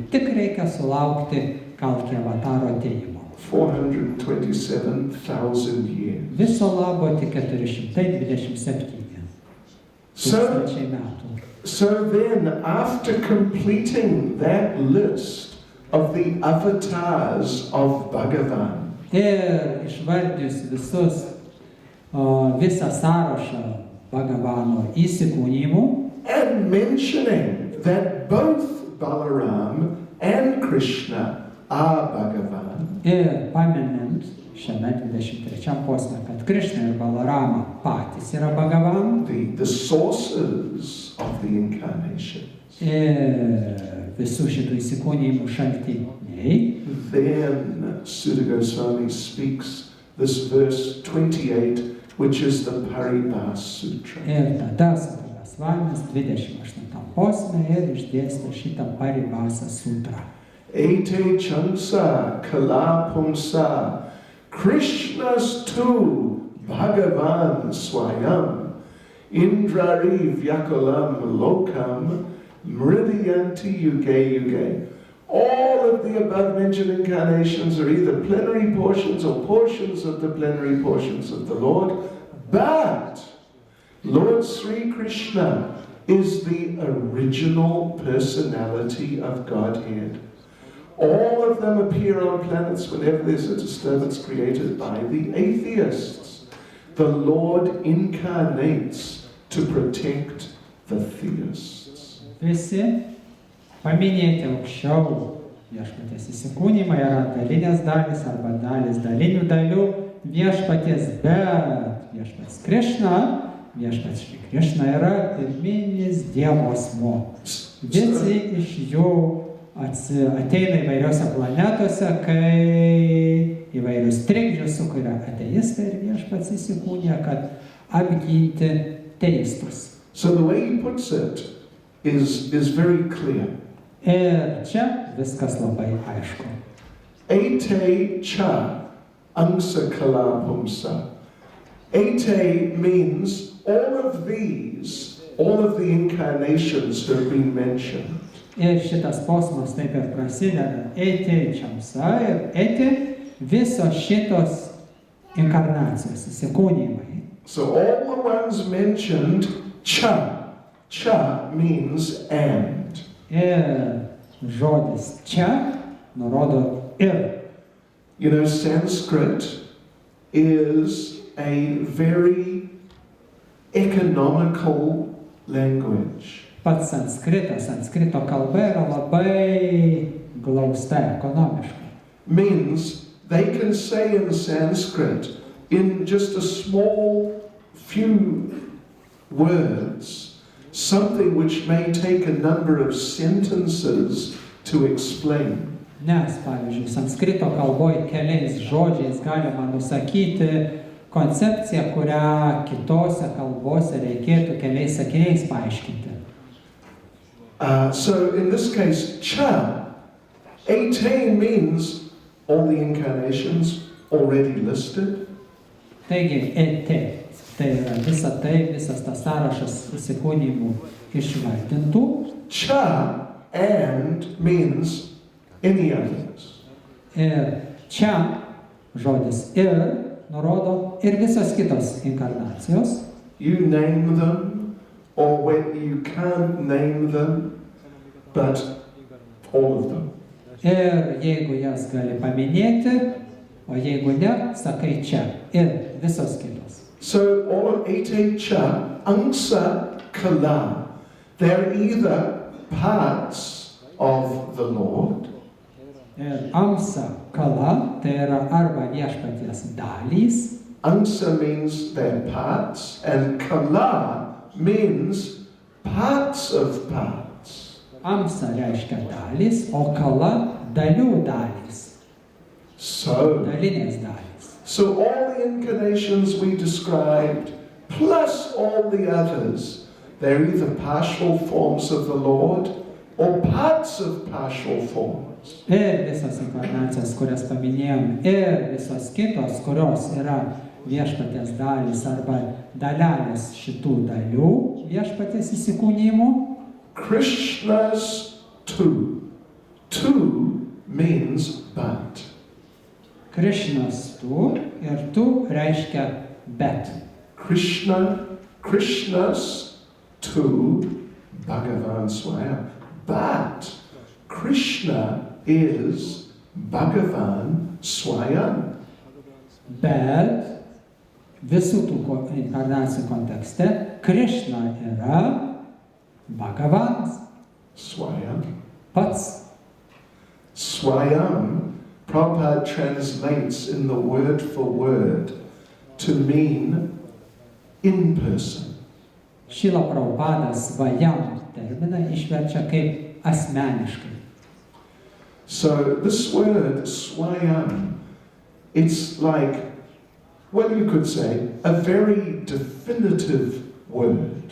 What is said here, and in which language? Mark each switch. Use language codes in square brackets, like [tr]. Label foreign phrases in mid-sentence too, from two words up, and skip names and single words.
[lt] Tik reikia sulaukti Kalki avataro atėjimo. [en] 427,000 years. [lt] Viso labo tik 427 tūkstančiai metų. [en] So then, after completing that list of the avatars of Bhagavan, [lt] Ir išvardžius visą sąrašą Bhagavano įsikūnimų, [en] and mentioning that both Balaram and Krishna are Bhagavan, [lt] ir paminint šiame 23 posme, kad Krishna ir Balarama patys yra Bhagavan, [en] the sources of the incarnations, [lt] ir visų šitų įsikūnimų šaltiniai, [en] then Sutta Goswami speaks this verse 28, which is the Paribhas Sutra. [lt] ir tada Sutta Gosvamis 28 posme ir išdėstė šitą Paribhasa sutrą. [sa] Ete chansa kala pumsa Krishnas tu Bhagavan swayam Indrari vyakulam lokam mridyanti yuge yuge. [en] All of the above mentioned incarnations are either plenary portions or portions of the plenary portions of the Lord, but Lord Sri Krishna is the original personality of Godhead. All of them appear on planets whenever there's a disturbance created by the atheists. The Lord incarnates to protect the theists. [lt] Visi paminėti aukščiau viešpaties įsikūnimai yra dalinės dalys arba dalis dalinių dalių viešpaties, bet viešpats Krishna, viešpats Šri Krishna yra pirminis Dievo asmuo. Visi iš jų ateina įvairiose planetose, kai įvairius trikdžius sukuria ateistai ir viešpats įsikūnija, kad apginti teistus. [en] So the way he puts it is very clear. [lt] Ir čia viskas labai aišku. [sa] Ete cha angsa kala pumsa. [en] Ete means all of the incarnations have been mentioned. [lt] Ir šitas posmas taip ir prasideda. [sa] Ete čiamsa [lt] ir ete visos šitos inkarnacijos, įsikūnijimai. [en] So all the ones mentioned cha cha means and. [lt] Ir žodis čia nurodo ir. [en] You know, Sanskrit is a very economical language. [lt] Pats sanskrito kalba yra labai glausta, ekonomiška. [en] Means they can say in Sanskrit, in just a small few words, something which may take a number of sentences to explain. [lt] Nes, pavyzdžiui, sanskrito kalboje keliais žodžiais galima nusakyti koncepciją, kurią kitose kalbose reikėtų keliais sakiniais paaiškinti. [en] So in this case, cha, 18 means all the incarnations already listed. [lt] Taigi, tai yra visas tas sąrašas įsikūnymų išvardintų. [en] Cha and means any others. [lt] Ir čia žodis ir nurodo ir visos kitos inkarnacijos. [en] You name them, or when you can't name them, but all of them. [lt] Ir jeigu jas gali paminėti, o jeigu ne, sakai čia ir visos kitos. [en] So all of 8 [sa] cha, angsa, kala, [en] they're either parts of the Lord, [lt] Ir [sa] amsa kala, [lt] tai yra arba viešpaties dalys, [en] angsa means they're parts, and kala means parts of parts. [lt] amsa reiškia dalys, o kala dalių dalys, [en] So [lt] dalinės dalys. [en] So all the incarnations we described, plus all the others, they're either partial forms of the Lord or parts of partial forms. [lt] Ir visos inkarnacijos, kurias paminėjom, ir visos kitos, kurios yra viešpaties dalys arba dalelės šitų dalių viešpaties įsikūnymų. [en] Krishna's two. Two means but. [lt] Krišnas tu ir tu reiškia bet. [sa] Krishna's two, Bhagavan Swaya. [en] But Krishna is [sa] Bhagavan Swayam. [lt] Bet visų tų inkarnacijų kontekste Krišna yra Bhagavanas, [en] Swayam. [lt] pats. [en] Swayam, Prabhupada translates in the word for word to mean in person. [lt] Šila Prabhupadas svajam terminą išverčia kaip asmeniškai. [en] So this word, swayam, it's like, well, you could say, a very definitive word.